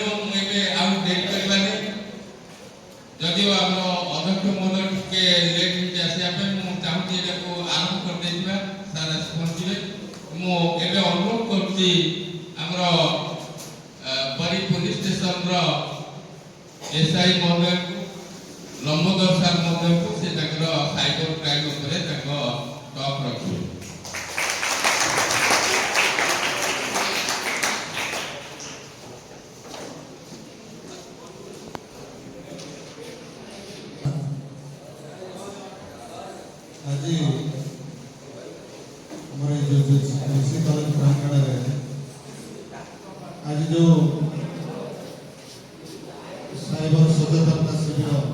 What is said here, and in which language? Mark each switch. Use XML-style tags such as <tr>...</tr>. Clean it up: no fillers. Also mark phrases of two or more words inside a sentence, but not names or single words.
<or>ମୁଁ ଏବେ ଆଉ ଡେଟ୍ କରିବାନି ଯଦିଓ ଆମର ଅଧ୍ୟକ୍ଷ ମହୋଦୟ ଟିକେ ଲେଟ୍ ହେଇଛି ଆସିବା ପାଇଁ ମୁଁ ଚାହୁଁଛି ଏଟାକୁ ଆରମ୍ଭ କରିଦେଇଥିବା ସାର୍ ଆସି ପହଞ୍ଚିବେ ମୁଁ ଏବେ ଅନୁରୋଧ କରୁଛି ଆମର ପରୀ</or> <en>police station</en> <or>ଏସ୍ଆଇ ମହୋଦୟକୁ ଲମ୍ବୋଦର ସାର୍ ମହୋଦୟକୁ ସେ ତାଙ୍କର</or> <en>cyber crime</en> <or>ଉପରେ ତାଙ୍କ ଟକ୍ ରଖିବେ।</or> <hi>आज हमारे जो कृषि कॉलेज प्रांगण है आज जो साइबर सचेतनता शिविर</hi>